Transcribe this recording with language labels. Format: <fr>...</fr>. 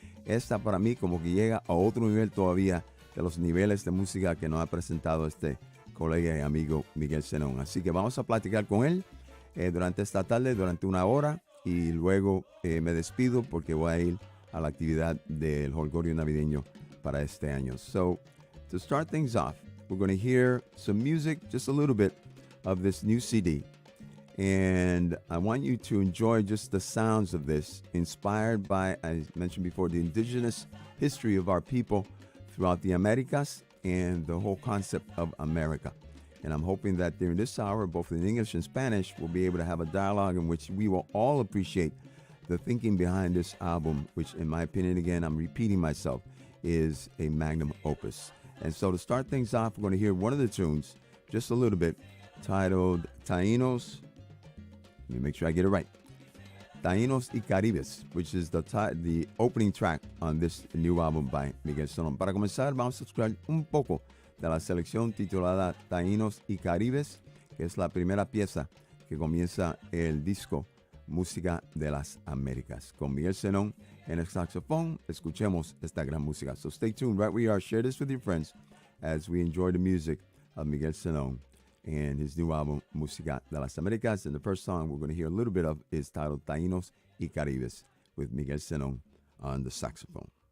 <es>Esta para mí como que llega a otro nivel todavía de los niveles de música que nos ha presentado este colega y amigo Miguel Zenón. Así que vamos a platicar con él durante esta tarde, durante una hora, y luego me despido porque voy a ir a la actividad del Holgorio navideño para este año.</es> <en>So, to start things off, we're going to hear some music, just a little bit of this new CD. And I want you to enjoy just the sounds of this, inspired by, as mentioned before, the indigenous history of our people throughout the Américas and the whole concept of America. And I'm hoping that during this hour, both in English and Spanish, we'll be able to have a dialogue in which we will all appreciate the thinking behind this album, which in my opinion, again, I'm repeating myself, is a magnum opus. And so to start things off, we're going to hear one of the tunes, just a little bit, titled Taínos. Let me make sure I get it right. Taínos y Caribes, which is the opening track on this new album by Miguel Zenón.</en> <es>Para comenzar, vamos a escuchar un poco de la selección titulada Taínos y Caribes, que es la primera pieza que comienza el disco Música de las Américas. Con Miguel Zenón en el saxofón, escuchemos esta gran música.</es> <en>So stay tuned right where you are. Share this with your friends as we enjoy the music of Miguel Zenón and his new album, Música de las Américas. And the first song we're going to hear a little bit of is titled Taínos y Caribes with Miguel Zenón on the saxophone.</en>